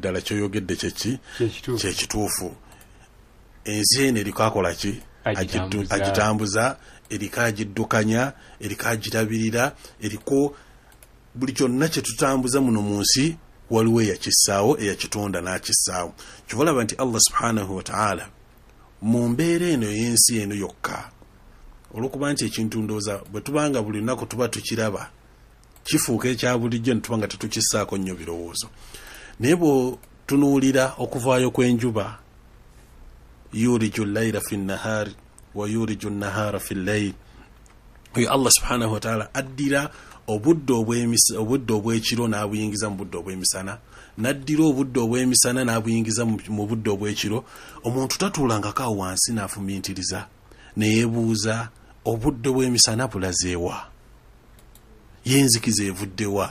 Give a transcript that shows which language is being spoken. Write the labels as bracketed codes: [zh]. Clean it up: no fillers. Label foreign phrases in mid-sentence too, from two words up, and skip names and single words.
[lg] ddala kyoyogedde kyekituufu ensi eno eriko akola ki agitambuza eriko agiddukanya eriko agirabirira eriko buli kyonna kye tutambuza muno mu nsi waliwo eyakissaawo eyakitonda n'akissaawo kyolaba nti [ar] الله سبحانه وتعالى [lg] mu mbeera eno y'ensi eno yokka olw'okuba nti ekintu ndowooza bwe tubanga buli lunaku tuba tukiraba kifuuka ekya bulijjo ne tuba nga tetukissaako nnyo birowoozo naye tunuulira okuvaayo kw'enjuba [ar] يولج الليل في النهار ويولج النهار في الليل. [lg] Oyo [ar] الله سبحانه وتعالى [lg] addira obudde obw'ekiro n'abuyingiza mu budde obw'emisana, n'addira obudde obw'emisana n'abuyingiza mu budde obw'ekiro. Omuntu tatuulangako awo wansi n'afumiintiriza neyeebuuza obudde bw'emisana bulazeewa, yenzikiza evuddewa.